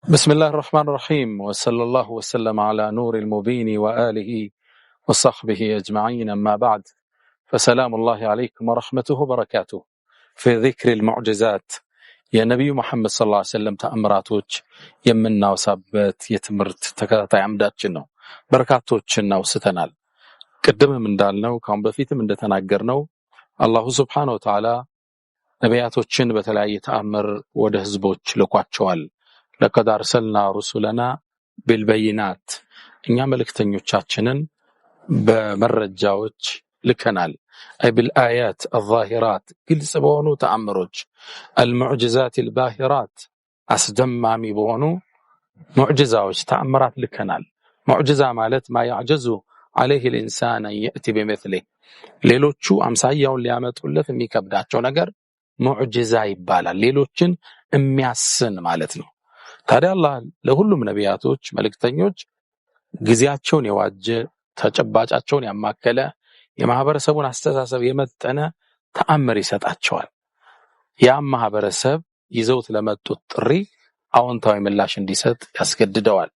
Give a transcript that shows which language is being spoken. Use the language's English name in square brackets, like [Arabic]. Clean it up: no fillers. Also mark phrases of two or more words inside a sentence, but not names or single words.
[Arabic] بسم الله الرحمن الرحيم وصلى الله وسلم على نور المبين وآله وصحبه أجمعين أما بعد فسلام الله عليكم ورحمته وبركاته في ذكر المعجزات يا نبي محمد صلى الله عليه وسلم تأمراتوች [Amharic] የምናወሳበት የትምህርት ተከታታይ አምዳችን ነው። በርካቶችን እናውስተናል። ቅድምም እንዳልነው ካሁን በፊትም እንደተናገርነው [Arabic] الله سبحانه وتعالى [Amharic] ነቢያቶችን በተለያየ ተአምር ወደ ህዝቦች ልኳቸዋል። [Arabic] لقد أرسلنا رسلنا بالبينات [Amharic] እኛ መልእክተኞቻችንን በመረጃዎች ልከናል። [Arabic] أي بالآيات الظاهرات [Amharic] ግልጽ በሆኑ ተአምሮች [Arabic] المعجزات الباهرات [Amharic] አስደማሚ በሆኑ ሙዕጂዛዎች ተአምራት ልከናል። ሙዕጂዛ ማለት [Arabic] ما يعجز عليه الإنسان أن يأتي بمثله [Amharic] ሌሎቹ አምሳያውን ሊያመጡለት የሚከብዳቸው ነገር ሙዕጂዛ ይባላል። ሌሎችን የሚያስን ማለት ነው። ታዲያ አላህ ለሁሉም ነቢያቶች መልእክተኞች ጊዜያቸውን የዋጀ ተጨባጫቸውን ያማከለ የማህበረሰቡን አስተሳሰብ የመጠነ ተአምር ይሰጣቸዋል። ያም ማህበረሰብ ይዘውት ለመጡት ጥሪ አዎንታዊ ምላሽ እንዲሰጥ ያስገድደዋል።